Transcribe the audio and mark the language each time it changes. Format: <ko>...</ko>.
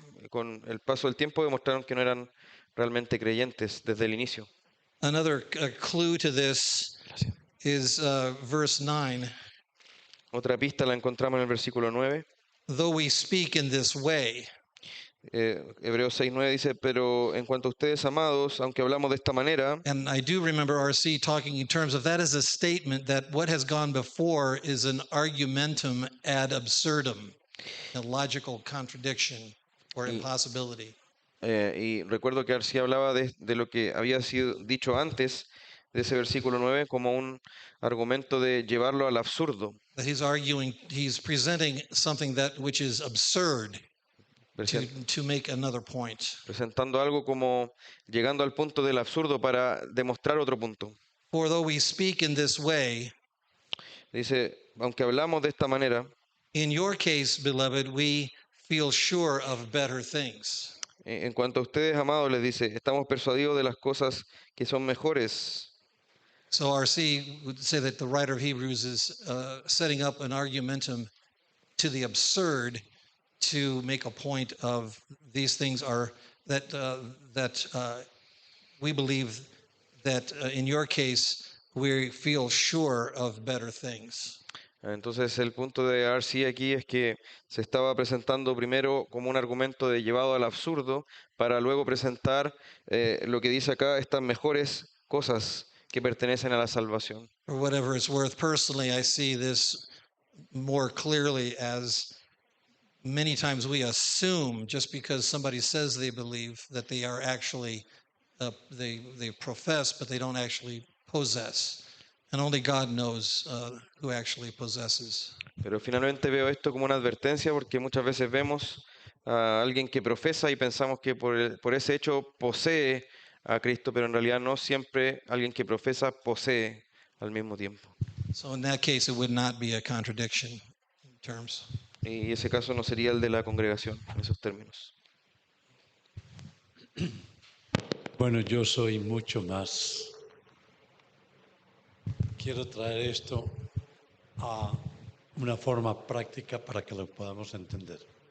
<es>con el paso del tiempo, demostraron que no eran realmente creyentes desde el inicio.</es> <en>Another clue to this is verse 9.</en> <es>Otra pista la encontramos en el versículo 9.</es> <en>Though we speak in this way,</en> <es>Hebreos 6:9 dice, pero en cuanto a ustedes, amados, aunque hablamos de esta manera,</es> <en>and I do remember RC talking in terms of that as a statement that what has gone before is an argumentum ad absurdum, a logical contradiction or impossibility.</en> <es>y recuerdo que García hablaba de lo que había sido dicho antes de ese versículo 9 como un argumento de llevarlo al absurdo,</es> <en>That he's presenting something that which is absurd to make another point.</en> <es>presentando algo como llegando al punto del absurdo para demostrar otro punto.</es> <en>For though we speak in this way,</en> <es>Dice, aunque hablamos de esta manera,</es> <en>in your case, beloved, we feel sure of better things.</en> <es>en cuanto a ustedes, amados, les dice, estamos persuadidos de las cosas que son mejores.</es> <en>So RC would say that the writer of Hebrews is setting up an argumentum to the absurd to make a point of these things are that we believe that in your case we feel sure of better things.</en> <es>Entonces el punto de R.C. aquí es que se estaba presentando primero como un argumento de llevado al absurdo para luego presentar lo que dice acá, estas mejores cosas que pertenecen a la salvación.</es> <en>For whatever it's worth, personally, I see this more clearly as many times we assume just because somebody says they believe that they are actually, they profess, but they don't actually possess. And only God knows who actually possesses.</en> <es>Pero finalmente veo esto como una advertencia porque muchas veces vemos a alguien que profesa y pensamos que por ese hecho posee a Cristo, pero en realidad no siempre alguien que profesa posee al mismo tiempo.</es> <en>So in that case, it would not be a contradiction in terms.</en> <es>Y ese caso no sería el de la congregación en esos términos. Bueno, yo soy mucho más. Quiero traer esto a una forma práctica para que lo podamos entender.</es>